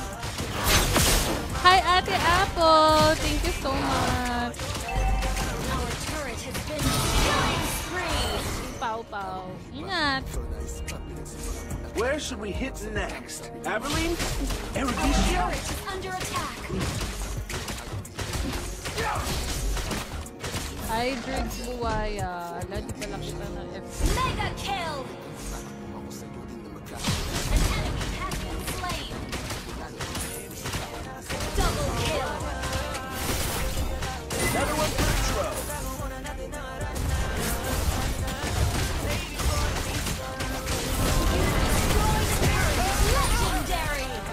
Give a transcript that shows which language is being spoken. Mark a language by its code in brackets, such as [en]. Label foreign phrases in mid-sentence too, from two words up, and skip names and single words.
[en] Hi, Ate Apple. Thank you so much. Our turret has been killing spree. [tl] Pau Pau. Ingat. [en] Where should we hit next? Abilene? Our Erudition? turret is under attack. Hi, Driggs Buwaya. [tl] Ala, di pala kita na F. [en] Mega kill. An enemy has been slain. Double kill. Another one for the throw. Legendary.